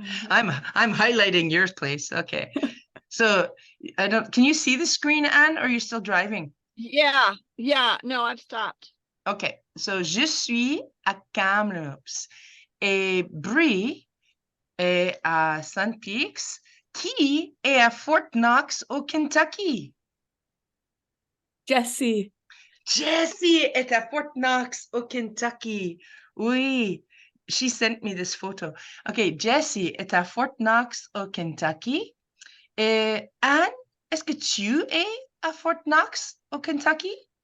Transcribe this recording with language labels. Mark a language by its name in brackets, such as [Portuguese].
[English] I'm highlighting your place. Okay. So I don't, can you see the screen, Anne, or are you still driving? Yeah. No, I've stopped. Okay. [French] So je suis à Kamloops et Brie est à Sun Peaks, qui est à Fort Knox au Kentucky. Jessie. Jessie est à Fort Knox au Kentucky. Oui, [English] she sent me this photo. [French] Okay, Jessie est à Fort Knox au Kentucky. Et Anne, est-ce que tu es à Fort Knox au Kentucky?